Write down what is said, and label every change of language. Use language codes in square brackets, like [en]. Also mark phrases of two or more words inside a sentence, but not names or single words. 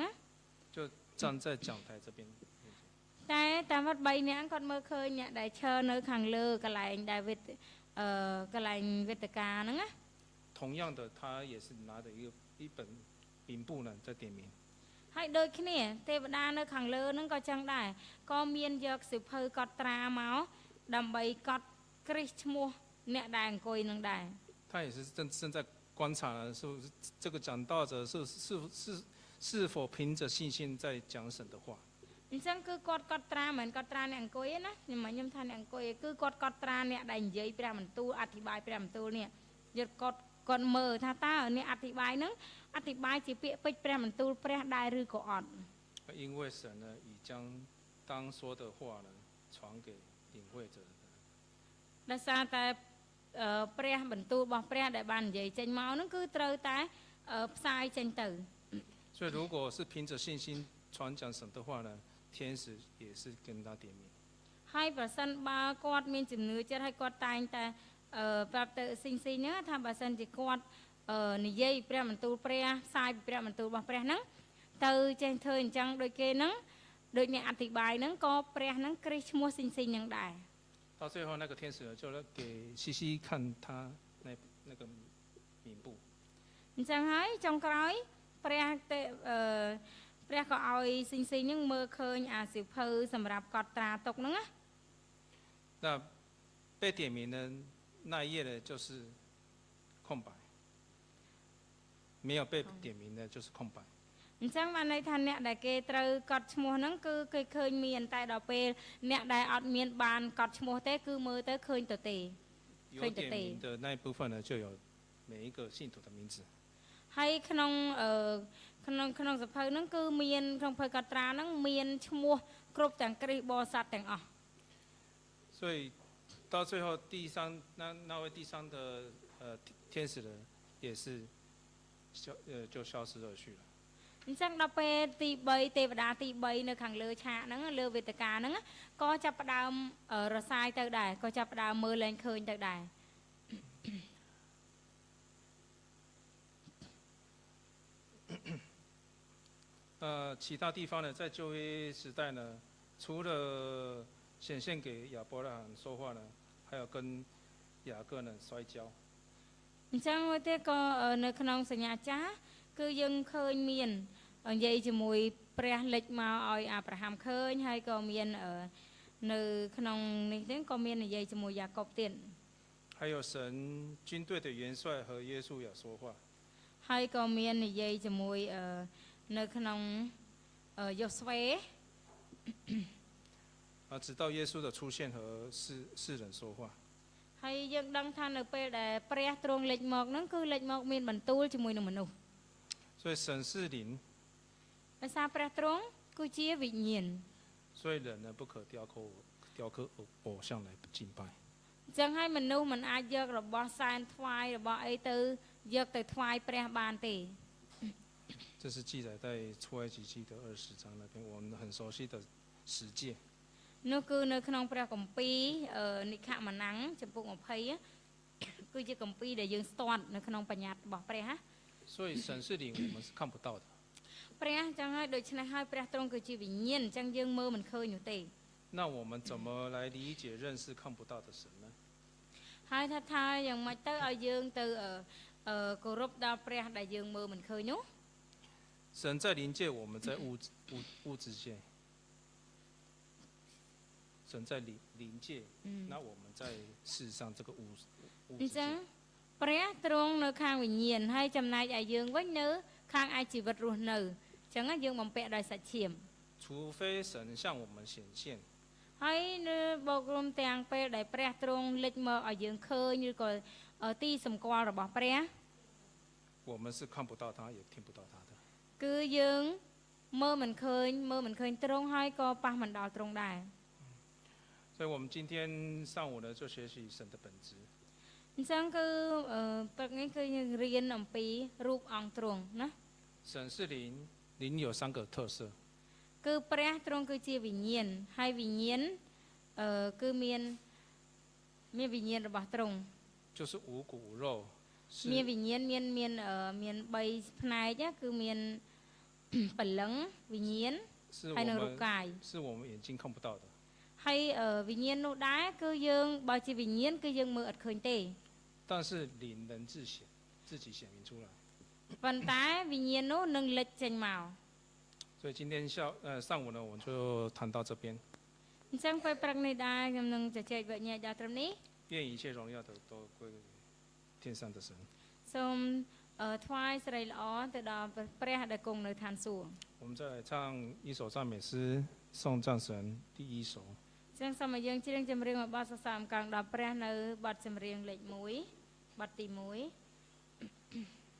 [zh] 就站在讲台这边。 [km] តែតាមវត្ត3នាក់គាត់មើលឃើញអ្នកដែលឈរនៅខាងលើកន្លែងដែលកន្លែងវេទិកាហ្នឹងណា [zh] 同样的，他也是拿着一本名簿呢在点名。 [km] ហើយដូចគ្នាទេវតានៅខាងលើហ្នឹងក៏ចឹងដែរក៏មានយកសិភៅកត់ត្រាមកដើម្បីកត់គ្រីស្ទឈ្មោះអ្នកដែលអង្គុយនឹងដែរ [zh] 他也是正在观察呢，是不是这个讲道者是否凭着信心在讲神的话。 [km] អញ្ចឹងគឺគាត់កត់ត្រាមិនកត់ត្រាអ្នកអង្គុយណាខ្ញុំថាអ្នកអង្គុយគឺគាត់កត់ត្រាអ្នកដែលនិយាយព្រះបន្ទូលអធិប្បាយព្រះបន្ទូលនេះយកគាត់មើលថាតើអ្នកអធិប្បាយហ្នឹងអធិប្បាយជាពាក្យពេចន៍ព្រះបន្ទូលព្រះដែរឬក៏អត់ [zh] 因为神呢已将当说的话呢传给领会者。 [km] ដោយសារតែព្រះបន្ទូលរបស់ព្រះដែលបាននិយាយចេញមកហ្នឹងគឺត្រូវតែផ្សាយចេញទៅ [zh] 所以如果是凭着信心传讲神的话呢，天使也是跟他点名。 [km] ហើយប្រសិនបើគាត់មានជំនឿចិត្តហើយគាត់តែងតែប្រាប់ទៅស៊ីងហ្នឹងថាបើសិនជាគាត់និយាយព្រះបន្ទូលព្រះផ្សាយព្រះបន្ទូលរបស់ព្រះហ្នឹងទៅចេះធ្វើអញ្ចឹងដូចគេហ្នឹងដូចអ្នកអធិប្បាយហ្នឹងក៏ព្រះហ្នឹងគ្រីស្ទឈ្មោះស៊ីងហ្នឹងដែរ [zh] 到最后那个天使呢就给西西看他那个名簿。 [km] អញ្ចឹងហើយចុងក្រោយព្រះក៏ឲ្យស៊ីងហ្នឹងមើលឃើញអាសិភៅសម្រាប់កត់ត្រាទុកហ្នឹងណា [zh] 那被点名的那一页呢就是空白，没有被点名的就是空白。 [km] អញ្ចឹងបានន័យថាអ្នកដែលគេត្រូវកត់ឈ្មោះហ្នឹងគឺគេឃើញមានតែដល់ពេលអ្នកដែលអត់មានបានកត់ឈ្មោះទេគឺមើលទៅឃើញទៅទេ [zh] 有点名的那一部分呢，就有每一个信徒的名字。 [km] ហើយក្នុងសភៅហ្នឹងគឺមានក្នុងភៅកត់ត្រាហ្នឹងមានឈ្មោះគ្រប់ទាំងគ្រីស្ទបរិស័ទទាំងអស់ [zh] 所以到最后那位第三的天使呢，也是就消失而去了。 [km] អញ្ចឹងដល់ពេលទី3ទេវតាទី3នៅខាងលើឆាកហ្នឹងលើវេទិកាហ្នឹងក៏ចាប់ផ្ដើមរសាយទៅដែរក៏ចាប់ផ្ដើមមើលលែងឃើញទៅដែរ [zh] 其他地方呢，在旧约时代呢，除了显现给亚伯拉罕说话呢，还有跟雅各呢摔跤。 [km] អញ្ចឹងមួយទៀតក៏នៅក្នុងសញ្ញាចាស់គឺយើងឃើញមាននិយាយជាមួយព្រះលេចមកឲ្យអាប់រ៉ាហាំឃើញហើយក៏មាននៅក្នុងនេះទៀតក៏មាននិយាយជាមួយយ៉ាកុបទៀត [zh] 还有神军队的元帅和耶稣也说话。 [km] ហើយក៏មាននិយាយជាមួយនៅក្នុងយូស្វេ [zh] 直到耶稣的出现和世人说话。 [km] ហើយយើងដឹងថានៅពេលដែលព្រះទ្រង់លេចមកហ្នឹងគឺលេចមកមានបន្ទូលជាមួយនឹងមនុស្ស [zh] 所以神是灵， [km] ដោយសារព្រះទ្រង់គឺជាវិញ្ញាណ [zh] 所以人呢不可雕刻偶像来敬拜。 [km] អញ្ចឹងហើយមនុស្សមិនអាចយករបស់សែនថ្វាយរបស់អីទៅយកទៅថ្វាយព្រះបានទេ [zh] 这是记载在出埃及记的20章那边，我们很熟悉的十诫。 [km] នោះគឺនៅក្នុងព្រះគម្ពីរនិខមណាំងចំពុក20 គឺជាគម្ពីរដែលយើងស្ទាត់នៅក្នុងបញ្ញត្តិរបស់ព្រះណា [zh] 所以神是灵，我们是看不到的。 [km] ព្រះអញ្ចឹងហើយដូច្នេះហើយព្រះទ្រង់គឺជាវិញ្ញាណអញ្ចឹងយើងមើលមិនឃើញនោះទេ [zh] 那我们怎么来理解认识看不到的神呢？ [km] ហើយថាយ៉ាងម៉េចទៅឲ្យយើងទៅគោរពដល់ព្រះដែលយើងមើលមិនឃើញនោះ [zh] 神在灵界，我们在物质界。神在灵界，那我们在世上这个物 [km] អញ្ [zh] 质 [km] ចឹង [zh] 界。 [km] ព្រះទ្រង់នៅខាងវិញ្ញាណហើយចំណែកឲ្យយើងវិញនៅខាងឯជីវិតរស់នៅអញ្ចឹងយើងបំពាក់ដោយសាច់ឈាម [zh] 除非神向我们显现。 [km] ហើយនៅបូករួមទាំងពេលដែលព្រះទ្រង់លេចមកឲ្យយើងឃើញឬក៏ទីសម្គាល់របស់ព្រះ [zh] 我们是看不到他也听不到他的 [km] គឺយើងមើលមិនឃើញទ្រង់ហើយក៏ប៉ះមិនដល់ទ្រង់ដែរ [zh] 所以我们今天上午呢就学习神的本质 [km] អញ្ចឹងគឺព្រឹកនេះគឺយើងរៀនអំពីរូបអង្គទ្រង់ណា [zh] 神是灵灵有3个特色 [km] គឺព្រះទ្រង់គឺជាវិញ្ញាណហើយវិញ្ញាណគឺមានវិញ្ញាណរបស់ទ្រង់ [zh] 就是无骨无肉 [km] មានវិញ្ញាណមាន3ផ្នែកគឺមានបលឹងវិញ្ញាណហើយនឹងរូបកាយ [zh] 是我们眼睛看不到的 [km] ហើយវិញ្ញាណនោះដែរគឺយើងបើជាវិញ្ញាណគឺយើងមើលអត់ឃើញទេ [zh] 但是灵能自己显明出来 [km] ប៉ុន្តែវិញ្ញាណនោះនឹងលេចចេញមក [zh] 所以今天上午呢我们就谈到这边 [km] អញ្ចឹងពេលព្រឹកនេះដែរខ្ញុំនឹងជជែកវិញ្ញាណដល់ត្រឹមនេះ [zh] 愿一切荣耀都归给天上的神 [km] សូមថ្វាយសិរីល្អទៅដល់ព្រះដែលគង់នៅឋានសួគ៌ [zh] 我们再来唱一首赞美诗颂赞神第1首 [km] ចឹងសូមឲ្យយើងច្រៀងចម្រៀងមួយបទសរសើរអំណរដល់ព្រះនៅបទចម្រៀងលេខ1បទទី1